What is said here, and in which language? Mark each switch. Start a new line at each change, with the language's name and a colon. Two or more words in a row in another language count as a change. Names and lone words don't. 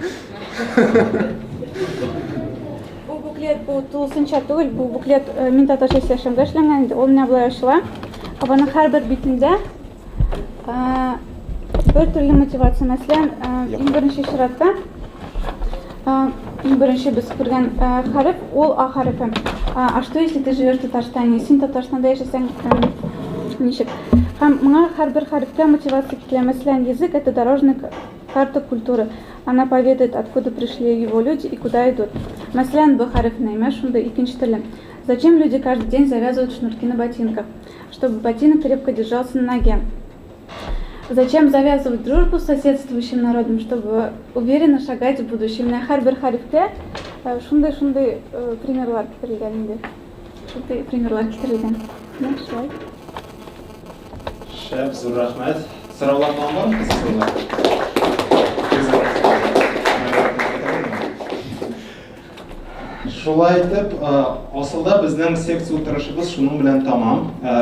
Tatar: Бу буклет бу тулысынча түгел, бу буклет мин татарча сөйләшәмдә эшләнгән иде. Ул менә булай ачыла. Аның һәрбер битендә бер төрле мотивация. Мәсәлән, иң беренче чиратта иң беренче без күргән хәреф ул А хәрефе.
Russian: А что если ты живешь в Татарстане?
Tatar: Син Татарстанда яшәсәң ничек? Һәм моңа һәрбер хәрефкә мотивация китә. Мәсәлән,
Russian: язык это дорожная карта культуры. Она поведает, откуда пришли его люди и куда идут.
Tatar: Мәсәлән, бу хәрефне имеш шунда икенче теле.
Russian: Зачем люди каждый день завязывают шнурки на ботинках, чтобы ботинок крепко держался на ноге? Зачем завязывать дружбу с соседствующим народом, чтобы уверенно шагать в будущем?
Tatar: На һәрбер хәрефкә шундай примерлар китерелгән инде. Шундай примерлар китерелгән. Шулай. Шәп, зур рәхмәт. Сораулар бармы кысасына? Шулай итеп, асылда безнең секция утырышыбыз шуның белән тамам.